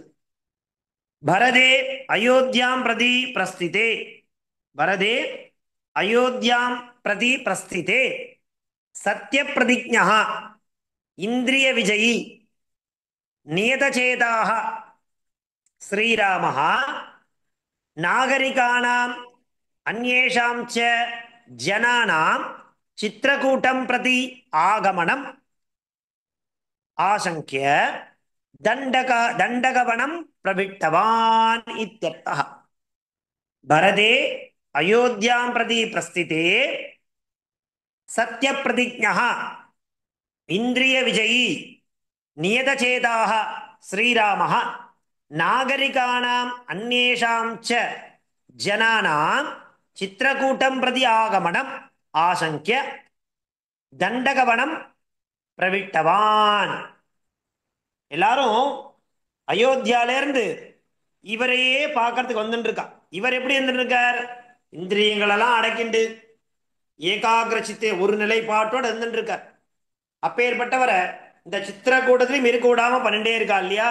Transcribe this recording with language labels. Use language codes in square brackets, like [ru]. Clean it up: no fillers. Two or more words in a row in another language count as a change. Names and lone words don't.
[sa] भरते अयोध्यां प्रति प्रस्थिते, भरते अयोध्यां प्रति प्रस्थिते सत्य प्रतिज्ञा इन्द्रिय विजयी नियतचेताः श्रीरामः नागरिकाणाम् अन्येषां च जनानाम् चित्रकूटं प्रति आगमनम् आशंक्य दण्डकवनं प्रविष्टवान् इत्यर्थः। भरते अयोध्यां प्रति प्रस्थिते सत्यप्रतिज्ञः इन्द्रियविजयी नियतचेताः श्रीरामः नागरिकाणाम् अन्येषां च जनानां चित्रकूटं प्रति आगमनम् आशंक्य दण्डकवनं प्रविष्टवान्। [ta] எல்லாரும் அயோத்தியால இருந்து இவரையே பார்க்கறதுக்கு வந்துட்டு இருக்கா. இவர் எப்படி இருந்துட்டு இருக்கார்? இந்திரியங்களெல்லாம் அடக்கிண்டு [sa] एकाग्र चित्ते [ta] ஒரு நிலைப்பாட்டோட இருந்துட்டு இருக்கார். அப்பேற்பட்டவரை இந்த சித்திரக்கூட்டத்திலையும் இருக்க விடாம பண்ணிட்டே இருக்கா இல்லையா?